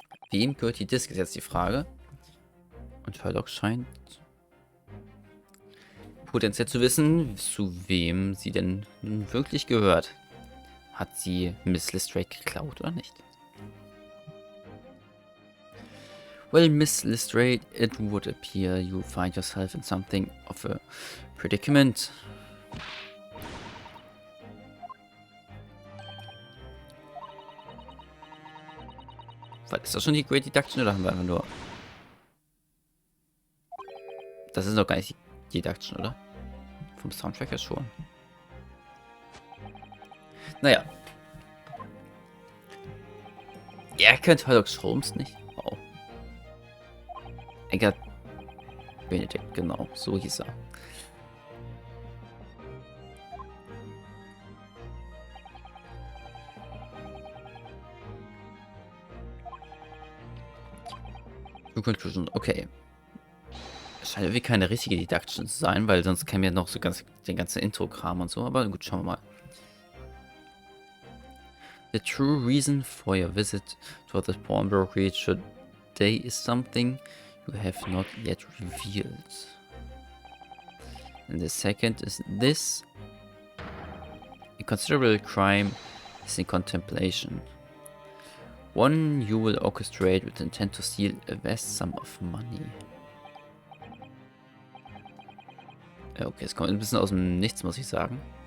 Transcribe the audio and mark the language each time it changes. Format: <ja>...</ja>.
<de>Wem gehört die Disc, ist jetzt die Frage. Und Herlock scheint potenziell zu wissen, zu wem sie denn nun wirklich gehört. Hat sie Miss Lestrade geklaut oder nicht?</de> <en>Well, Miss Lestrade, it would appear you find yourself in something of a predicament.</en> <de>Was, ist das schon die Great Deduction oder haben wir einfach nur... Das ist doch gar nicht die Deduction, oder? Vom Soundtrack her schon. Naja. Er kennt Herlock Sholmes nicht. Wow. Eggert Benedict, genau, so hieß er. Conclusion, okay. Es scheint irgendwie keine richtige Deduction zu sein, weil sonst käme ja noch so den ganzen Intro-Kram und so, aber gut, schauen wir mal.</de> <en>The true reason for your visit to the Pawnbrokery today is something you have not yet revealed. And the second is this. A considerable crime is in contemplation. One you will orchestrate with intent to steal a vast sum of money.</en> <de>Okay, es kommt ein bisschen aus dem Nichts, muss ich sagen.</de>